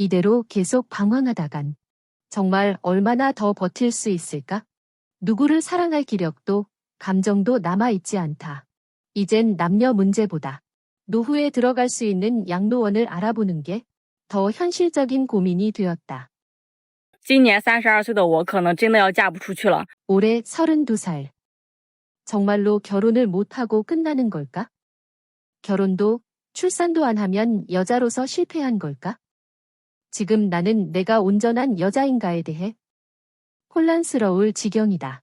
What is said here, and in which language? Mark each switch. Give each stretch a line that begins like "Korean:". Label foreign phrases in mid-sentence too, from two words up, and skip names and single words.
Korean: 이대로 계속 방황하다간 정말 얼마나 더 버틸 수 있을까? 누구를 사랑할 기력도 감정도 남아있지 않다. 이젠 남녀 문제보다 노후에 들어갈 수 있는 양로원을 알아보는 게 더 현실적인 고민이 되었다.
Chinese: 今年32岁的我可能真的要嫁不出去了。
Korean: 올해 32살. 정말로 결혼을 못하고 끝나는 걸까? 결혼도 출산도 안 하면 여자로서 실패한 걸까? 지금 나는 내가 온전한 여자인가에 대해 혼란스러울 지경이다.